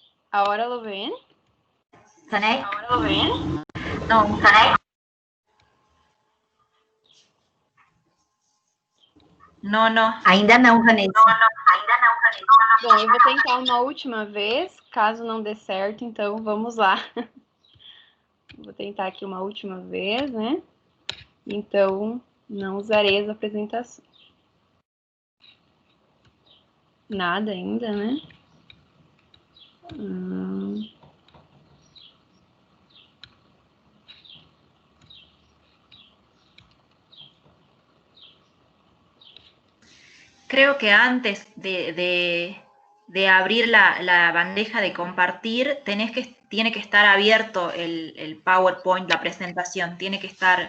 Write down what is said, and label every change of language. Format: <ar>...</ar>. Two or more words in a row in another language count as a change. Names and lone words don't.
<es>¿Ahora lo ven? Tané? ¿Ahora lo ven?</es> <pt>Não, Tané?</pt> <es>No, no.</es> <pt>Ainda não, Vanessa. Bom, eu vou tentar uma última vez, caso não dê certo, então vamos lá. Vou tentar aqui uma última vez, né? Então, não usarei as apresentações. Nada ainda, né?</pt> <es>Creo que antes de abrir la bandeja de compartir, tiene que estar abierto el PowerPoint, la presentación, tiene que estar</es>